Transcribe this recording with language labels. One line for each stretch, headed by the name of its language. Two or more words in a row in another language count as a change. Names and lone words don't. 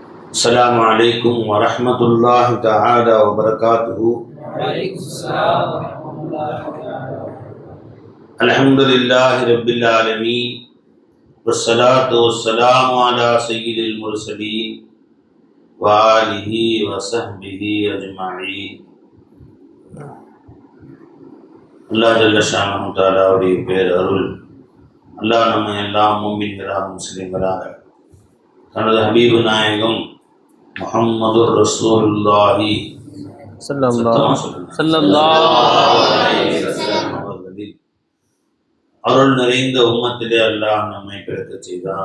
Arabic: السلام عليكم ورحمة الله تعالى وبركاته. الحمد لله رب العالمين والصلاة والسلام على سيد المرسلين وآله وصحبه أجمعين.
Tamil: அல்லாஹ்
Arabic: جل شأنه
Tamil: தஆலாவுடைய பேரருள் அல்லாஹ் நம்ம எல்லாம் முஃமின்களாக முஸ்லிம்களாக தனது ஹபீபு நாயகம் முஹம்மது
Arabic: رسول الله صلى الله عليه وسلم
Tamil: அவர்களில் அருள் நிறைந்த உம்மத்திலே அல்லாஹ் நம்மை பிறக்க செய்தான்.